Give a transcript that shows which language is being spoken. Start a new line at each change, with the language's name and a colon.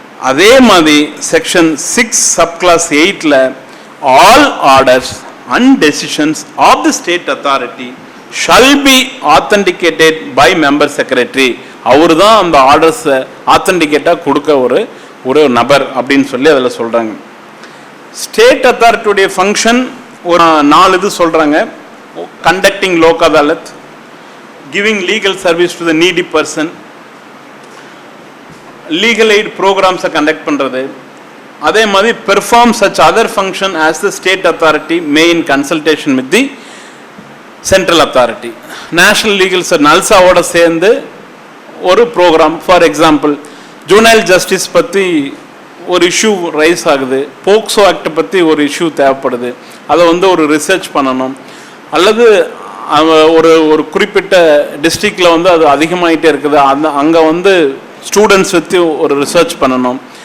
English: அதே மாதிரி section 6 subclass 8ல் all orders and decisions of the state authority shall be authenticated by member secretary.
Tamil: அவர் தான் அந்த ஆர்டர்ஸை ஆத்தென்டிகேட்டாக கொடுக்க ஒரு நபர் அப்படின்னு சொல்லி அதில் சொல்கிறாங்க. ஸ்டேட் அத்தாரிட்டியுடைய ஃபங்க்ஷன் ஒரு 4 இது சொல்கிறாங்க.
English: conducting Lok Adalat, giving legal service to the needy person, legal aid programs conduct
Tamil: பண்றது, அதே மாதிரி
English: perform such other function as the state authority may in consultation with the central authority.
Tamil: National legal நல்சாவோட சேர்ந்து ஒரு program, for example ஜூனைல் justice பற்றி ஒரு issue rice ஆகுது, POCSO act பற்றி ஒரு இஷ்யூ தேவைப்படுது, அதை வந்து ஒரு ரிசர்ச் பண்ணணும், அல்லது ஒரு குறிப்பிட்ட டிஸ்ட்ரிக்டில் வந்து அது அதிகமாகிட்டே இருக்குது, அங்கே வந்து ஸ்டூடெண்ட்ஸ் வச்சு ஒரு ரிசர்ச் பண்ணணும்.